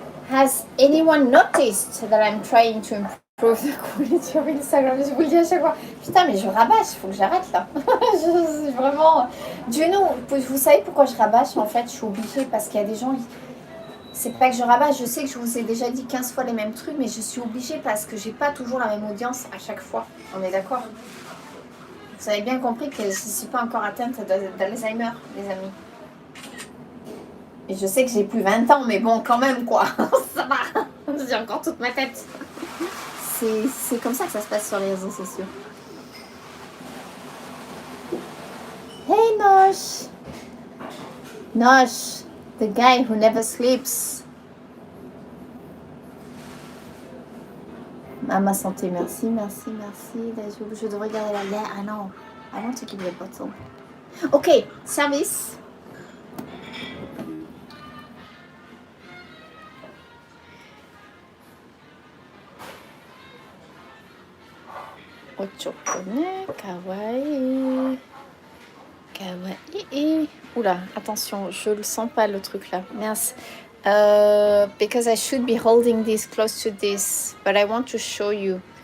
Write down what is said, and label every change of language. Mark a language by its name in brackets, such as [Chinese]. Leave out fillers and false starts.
[English] Has anyone noticed that I'm trying to improve the quality of Instagram? [French] Je vous le dis à chaque fois. Putain, mais je rabâche, il faut que j'arrête là. Je vraiment... Dieu non, vous savez pourquoi je rabâche? En fait, je suis obligée parce qu'il y a des gens... C'est pas que je rabâche, je sais que je vous ai déjà dit 15 fois les mêmes trucs, mais je suis obligée parce que j'ai pas toujours la même audience à chaque fois. On est d'accord? Vous avez bien compris que je ne suis pas encore atteinte d'Alzheimer, les amis. Et je sais que j'ai plus 20 ans, mais bon, quand même, quoi. Ça va. J'ai encore toute ma tête. C'est comme ça que ça se passe sur les réseaux sociaux. [English] Hey, Noche. Noche. The guy who never sleeps. [French] À ma santé, merci, merci, merci. Je devrais garder la lait. Ah non, [English] I want to keep the bottle. Ok, service. [Japanese] Ochokone, kawaii. Kawaii. [French] Oula, attention, je le sens pas le truc là. Mince. [English] Because I should be holding this close to this, but I want to show you.